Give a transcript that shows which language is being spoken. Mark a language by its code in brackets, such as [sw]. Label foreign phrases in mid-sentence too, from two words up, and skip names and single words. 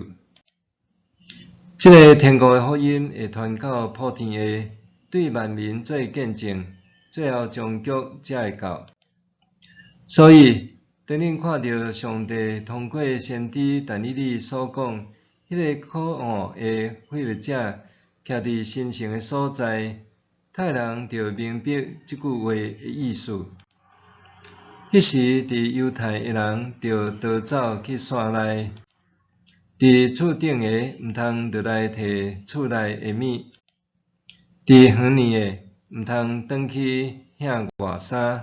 [nan] 这个天国的福音会传到普天下，对万民做见证， 最后终局才会到。所以，当恁看到上帝通过先知但以理所讲，迄个可恶的毁灭者徛伫神圣的所在，太人就明白即句话的意思。迄时，伫犹太的人就逃走去山内，伫厝顶的毋通落来摕厝内的物，伫远远的毋通转去遐外衫。